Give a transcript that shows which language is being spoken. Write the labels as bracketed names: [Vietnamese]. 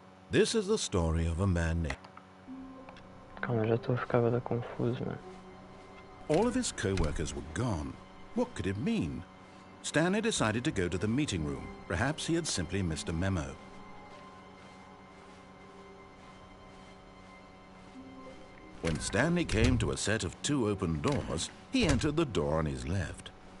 [English] This is the story of a man named... [Portuguese] Calma, já estou a ficar bem confuso, mano. [English] All of his co-workers were gone. What could it mean? Stanley decided to go to the meeting room. Perhaps he had simply missed a memo. When Stanley came to a set of 2 open doors, he entered the door on his left.